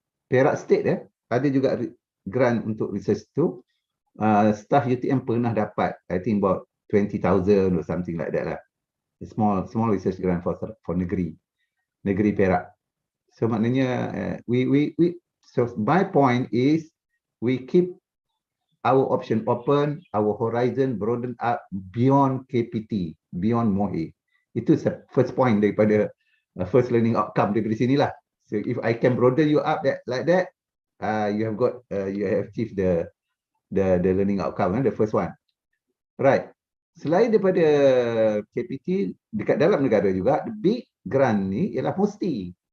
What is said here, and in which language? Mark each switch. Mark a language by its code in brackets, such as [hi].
[ms] Perak State ada juga grant untuk research tu. [en] Staff UTM pernah dapat, I think about 20,000 or something like that lah. A small research grant for negeri Perak. So maknanya so my point is we keep our option open, our horizon broaden up beyond KPT, beyond MOHE. [ms] Itu first point daripada first learning outcome daripada sinilah. [en] So if I can broaden you up like that, you have achieved the learning outcome, the first one. Right. [ms] Selain daripada KPT, dekat dalam negara juga, the big grant ni ialah MOSTI.